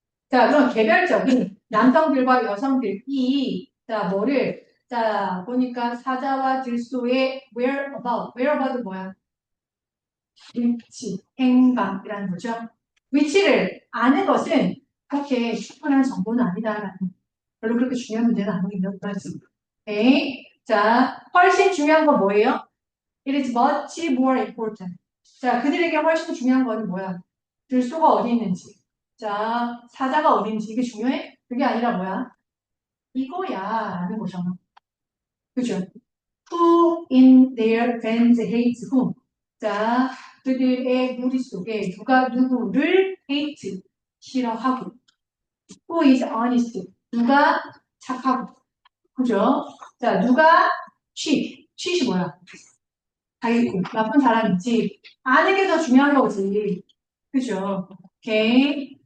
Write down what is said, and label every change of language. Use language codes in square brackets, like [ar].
[ko] 자, 그럼 개별적인 남성들과 여성들이 자, 자, 보니까 사자와 들소의 whereabout 뭐야? 위치, 행방이라는 거죠. 위치를 아는 것은 그렇게 충분한 정보는 아니다라는 별로 그렇게 중요한 문제는 아니에요. 오케이. 자, 훨씬 중요한 건 뭐예요? [en] It is much more important. [ko] 자, 그들에게 훨씬 중요한 거는 뭐야? 들소가 어디 있는지. 자, 사자가 어디 있는지 이게 중요해? 그게 아니라 뭐야? 이거야 라는 거잖아. 그죠? [en] Who in their fans hates whom? [ko] 자, 그들의 무리 속에 누가 누구를 hate, 싫어하고 [en] who is honest, [ko] 누가 착하고 그죠? 자, 누가 cheat이 뭐야? 자기고 나쁜 사람인지 아는 게 더 중요한 거지 그죠? 오케이.